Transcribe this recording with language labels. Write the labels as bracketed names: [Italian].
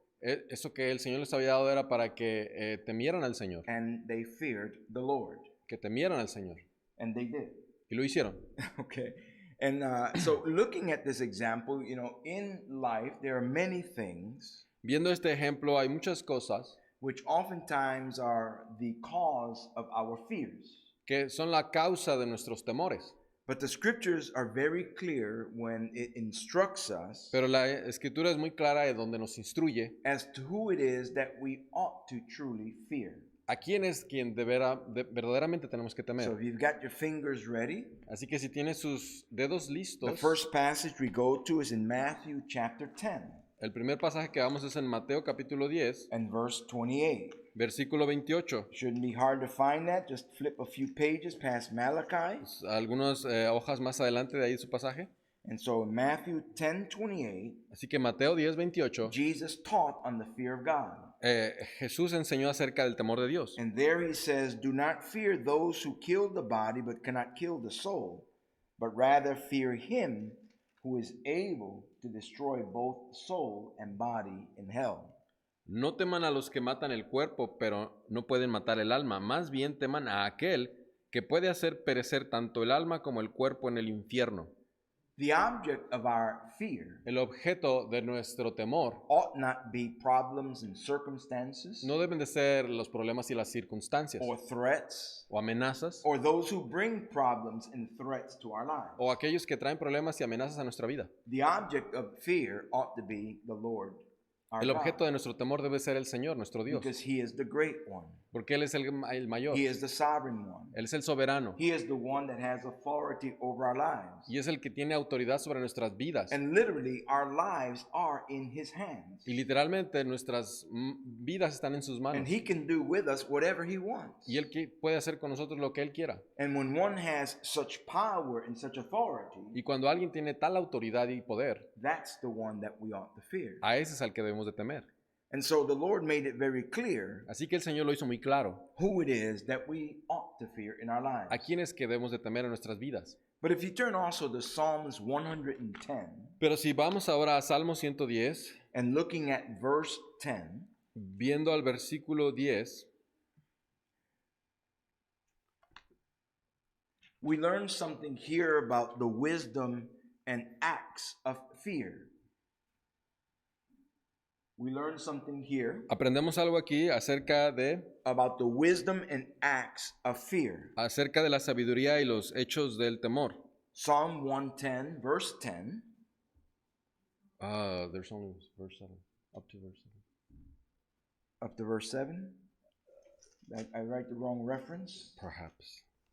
[Spanish] eso que el Señor les había dado era para que temieran al Señor, [English] And they feared the Lord. [Spanish] que temieran al Señor. [English] And they did. [Spanish] Y lo hicieron. [English] Okay. And so looking at this example, you know, in life, there are many things [Spanish] Viendo este ejemplo, hay muchas cosas [English] which oftentimes are the cause of our fears. [Spanish] que son la causa de nuestros temores. [English] But the scriptures are very clear when it instructs us [Spanish] Pero la Escritura es muy clara de donde nos instruye [English] as to who it is that we ought to truly fear. [Spanish] a quién es quien verdaderamente tenemos que [English] So [Spanish] temer. [English] if you've got your fingers ready, [Spanish] Así que si tiene sus dedos [English] the [Spanish] listos, [English] first passage we go to is in Matthew chapter 10 [Spanish] el primer pasaje que vamos es en Mateo capítulo 10, [English] and verse 28. [Spanish] versículo 28. [English] Shouldn't be hard to find that. Just flip a few pages past Malachi. [Spanish] Algunas hojas más adelante de ahí su pasaje. [English] And so in Matthew 10:28, [Spanish] Así que Mateo 10, 28, [English] Jesus taught on the fear of God. [Spanish] Jesús enseñó acerca del temor de Dios. [English] And there he says, do not fear those who kill the body but cannot kill the soul, but rather fear him who is able to destroy both soul and body in hell. [Spanish] No teman a los que matan el cuerpo, pero no pueden matar el alma. Más bien teman a aquel que puede hacer perecer tanto el alma como el cuerpo en el infierno. [English] The object of our fear [Spanish] El objeto de nuestro temor [English] ought not be problems and circumstances [Spanish] no deben de ser los problemas y las circunstancias [English] or threats [Spanish] o amenazas [English] or those who bring problems and threats to our lives. [Spanish] o aquellos que traen problemas y amenazas a nuestra vida. [English] The object of fear ought to be the Lord our [Spanish] El objeto [English] God, [Spanish] de nuestro temor debe ser el Señor, nuestro Dios, [English] because He is the great one. [Spanish] porque Él es el mayor, [English] He is the sovereign one. [Spanish] Él es el soberano [English] He is the one that has authority over our lives. [Spanish] y es el que tiene autoridad sobre nuestras vidas. [English] And literally, our lives are in His hands. [Spanish] Y literalmente nuestras vidas están en sus [English] And [Spanish] manos. [English] He can do with us whatever He wants. [Spanish] Y Él puede hacer con nosotros lo que Él quiera. [English] And when one has such power and such authority, [Spanish] Y cuando alguien tiene tal autoridad y poder, [English] that's the one that we ought to fear. [Spanish] a ese es al que debemos de temer. [English] And so the Lord made it very clear [Spanish] Así que el Señor lo hizo muy claro. [English] who it is that we ought to fear in our lives. [Spanish] ¿A quién es que debemos de temer en nuestras vidas? [English] But if you turn also to Psalms 110 [Spanish] Pero si vamos ahora a Salmo 110, [English] and looking at verse 10, [Spanish] viendo al versículo 10, [English] we learn something here about the wisdom and acts of fear. We learn something here [Spanish] aprendemos algo aquí [English] about the wisdom and acts of fear. [Spanish] acerca de la sabiduría y los hechos del temor. [English] Psalm 110, verse 10. There's only verse 7, up to verse 7. Up to verse 7. I write the wrong reference. Perhaps.